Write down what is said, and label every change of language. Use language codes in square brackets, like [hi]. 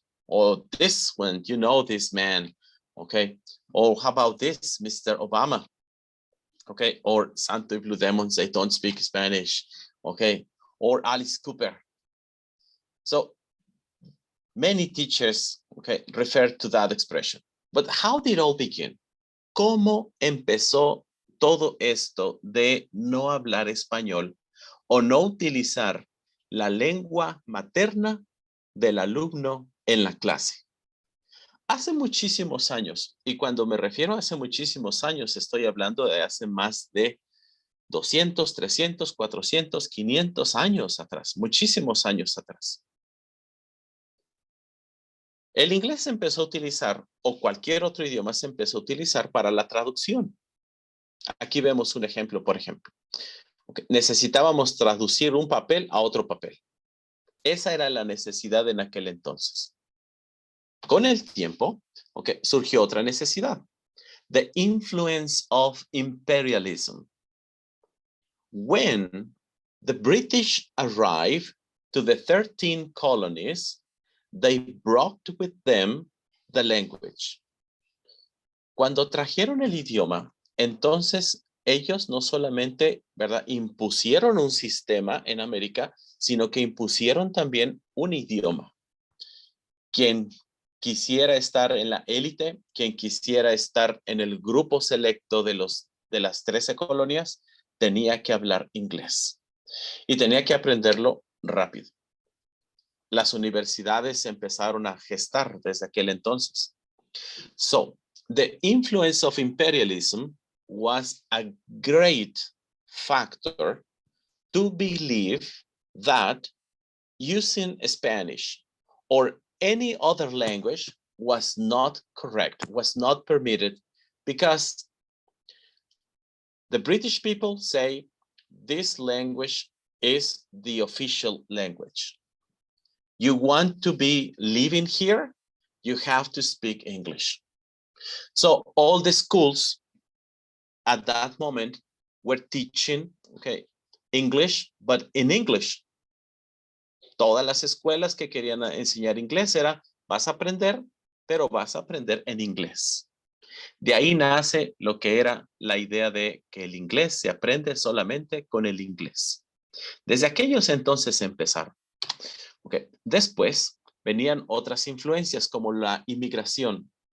[en] Or this one, you know this man, okay? Or how about this, Mr. Obama, okay? Or Santo y Blue Demon say, don't speak Spanish, okay? Or Alice Cooper. So many teachers, okay, refer to that expression. But how did it all begin? [es] ¿Cómo empezó todo esto de no hablar español o no utilizar la lengua materna del alumno en la clase? Hace muchísimos años, y cuando me refiero a hace muchísimos años, estoy hablando de hace más de 200, 300, 400, 500 años atrás, muchísimos años atrás. El inglés se empezó a utilizar, o cualquier otro idioma se empezó a utilizar para la traducción. Aquí vemos un ejemplo, por ejemplo. Okay. Necesitábamos traducir un papel a otro papel. Esa era la necesidad en aquel entonces. Con el tiempo, okay, surgió otra necesidad. [en] The influence of imperialism. When the British arrived to the 13 colonies, they brought with them the language. [es] Cuando trajeron el idioma, entonces ellos no solamente, ¿verdad?, impusieron un sistema en América, sino que impusieron también un idioma. Quien quisiera estar en la élite, quien quisiera estar en el grupo selecto de las 13 colonias, tenía que hablar inglés y tenía que aprenderlo rápido. Las universidades empezaron a gestar desde aquel entonces. [en] So, the influence of imperialism was a great factor to believe that using Spanish or any other language was not correct, was not permitted, because the British people say this language is the official language. You want to be living here, you have to speak English. So all the schools at that moment were teaching, okay, English, but in English. [es] Todas las escuelas que querían enseñar inglés era, vas a aprender, pero vas a aprender en inglés. De ahí nace lo que era la idea de que el inglés se aprende solamente con el inglés. Desde aquellos entonces empezaron. Okay. Después venían otras influencias como la inmigración.